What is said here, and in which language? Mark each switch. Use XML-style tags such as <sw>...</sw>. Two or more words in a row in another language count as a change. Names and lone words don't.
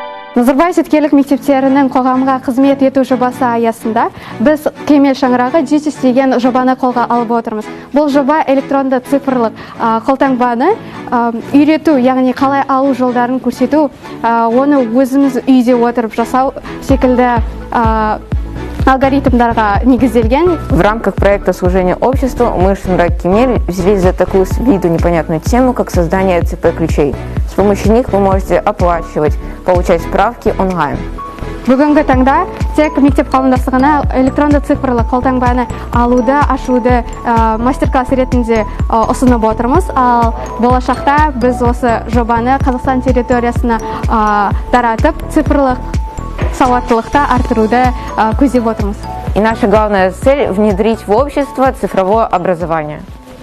<kk>Назарбаев зияткерлік мектептерінің қоғамға қызмет ету жобасы аясында біз кемел шаңырағы JITIS деген жобаны қолға алып отырмыз. Бұл жоба электронды цифрлық қолтаңбаны үйрету, яғни қалай алу жолдарын көрсету, оны өзіміз үйде отырып жасау секілді алгоритмдарға негізделген.</kk> <ru>В рамках проекта служения обществу мы, Шаңырақ Кемел, взялись за такую с виду непонятную тему, как создание ЦП-ключей. С помощью них вы можете оплачивать, получать справки онлайн.</ru> <kk>Бүгінгі таңда тек мектеп қауымдастығына электронды цифрлық қолтаңбаны алуды, ашуды мастер-класс ретінде ұсынып отырмыз. Ал болашақта біз осы жобаны Қазақстан территориясына таратып, цифрлық сауаттылықты арттыруды көздеп отырмыз.</kk> <ru>И наша главная цель – внедрить в общество цифровое образование.</ru>